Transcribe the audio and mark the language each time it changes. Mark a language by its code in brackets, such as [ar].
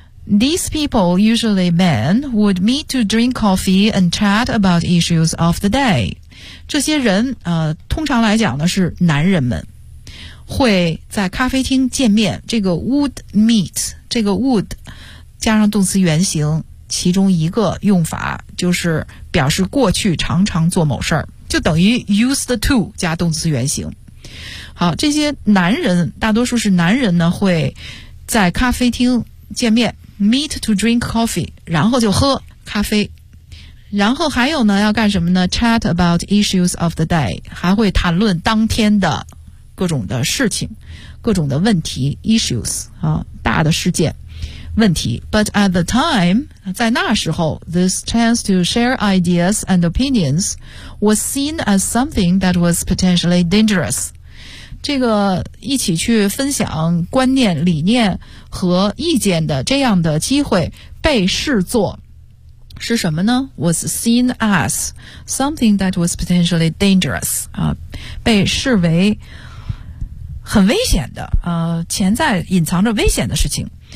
[en] These people, usually men, would meet to drink coffee and chat about issues of the day. [zh] 这些人通常来讲呢是男人们，会在咖啡厅见面。这个 [en] would meet， [zh] 这个 would 加上动词原形，其中一个用法就是表示过去常常做某事儿，就等于 used to 加动词原形。好，这些男人大多数是男人呢，会在咖啡厅见面。 [en] Meet to drink coffee， [zh] 然后就喝咖啡。然后还有呢，要干什么呢？ [en] Chat about issues of the day， [zh] 还会谈论当天的各种的事情，各种的问题， issues 啊，大的事件问题。 [en] But at the time， [zh] 在那时候， [en] this chance to share ideas and opinions was seen as something that was potentially dangerous。 [zh] 这个一起去分享观念理念和意见的这样的机会被视作是什么呢？ [en] was seen as something that was potentially dangerous， [zh] 被视为很危险的，潜在隐藏着危险的事情。